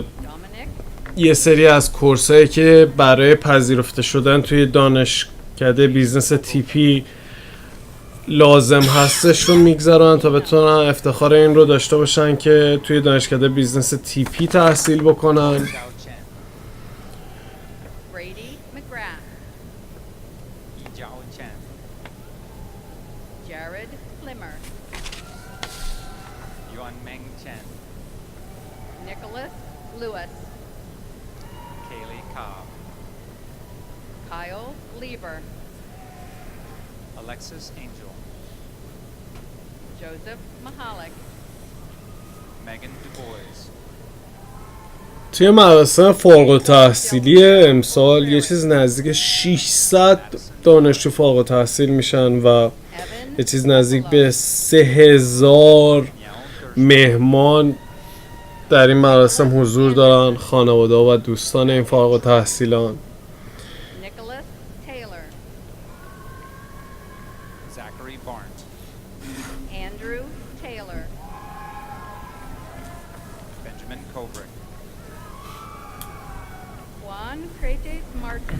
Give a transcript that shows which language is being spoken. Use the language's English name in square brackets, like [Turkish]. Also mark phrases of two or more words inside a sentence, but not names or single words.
[Persian] یه سری از کورسایی که برای پذیرفته شدن توی دانشکده بیزنس تیپی لازم هستش رو میگذارن تا بتونن افتخار این رو داشته باشن که توی دانشکده بیزنس تیپی تحصیل بکنن. Xiao Chen, Brady McGrath, Yijiao Chen, Jared Flimmer, Yuanmeng Chen, Nicholas Lewis, Kaylee Cobb, Kyle Lieber, Alexis Angel, Joseph Mahalik, Megan Du Bois, توی مراسم فارغ التحصیلی امسال یه چیز نزدیک 600 دانشجو فارغ التحصیل میشن و Evan یه چیز نزدیک به 3000 مهمان در این مراسم حضور دارن، خانواده و دوستان این فارغ التحصیلان. Nicholas Taylor, Zachary Barnt, Andrew Taylor, Benjamin Kobrick, Juan John Cretes Martin.